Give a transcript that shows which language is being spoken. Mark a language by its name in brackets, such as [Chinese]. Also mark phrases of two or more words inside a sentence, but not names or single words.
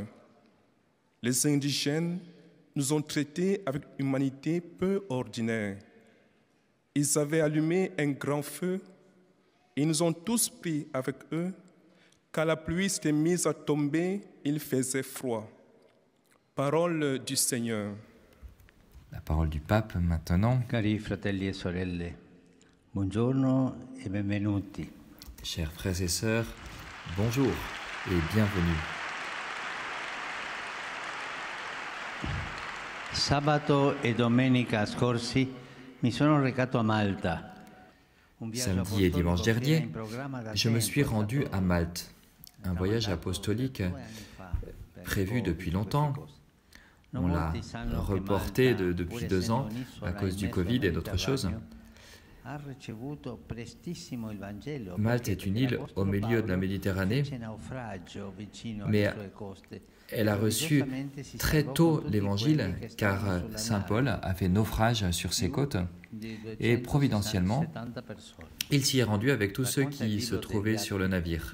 [French] Les indigènes nous ont traités avec humanité peu ordinaire. Ils avaient allumé un grand feu. Ils nous ont tous pris avec eux. Quand la pluie s'était mise à tomber, il faisait froid. Parole du Seigneur. La parole du pape maintenant. [Italian] Cari fratelli e sorelle, buongiorno e benvenuti. [French] Chers frères et sœurs, bonjour et bienvenue. [Italian] Sabato e domenica scorsi mi sono recato a Malta. [French] Samedi et dimanche dernier, je me suis rendu à Malte, un voyage apostolique prévu depuis longtemps. On l'a reporté depuis 2 ans à cause du Covid et d'autres choses. Malte est une île au milieu de la Méditerranée, mais elle a reçu très tôt l'Évangile car Saint Paul a fait naufrage sur ses côtes et providentiellement, il s'y est rendu avec tous ceux qui se trouvaient sur le navire.